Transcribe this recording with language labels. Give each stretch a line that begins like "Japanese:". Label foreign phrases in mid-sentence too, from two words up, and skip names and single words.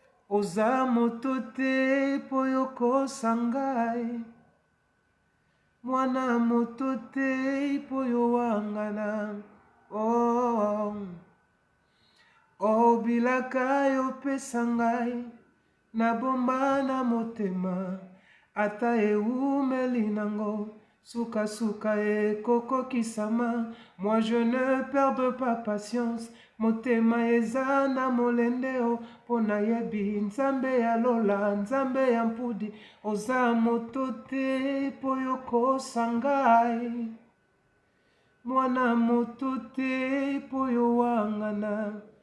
Lingala: Oza moto te po yokosa ngai, mwana moto te po yowangana. Oh, oh, bilaka yo pesa ngai, nabomba na motema, ata eumeli nango, sukasuka ekokokisama.
French: Moi je ne perds pas patience,
Lingala: motema eza na molende o, mpo nayebi Nzambe ya lola, Nzambe ya mpudi. Oza moto te po yokosa ngai, mwana moto te po yowangana.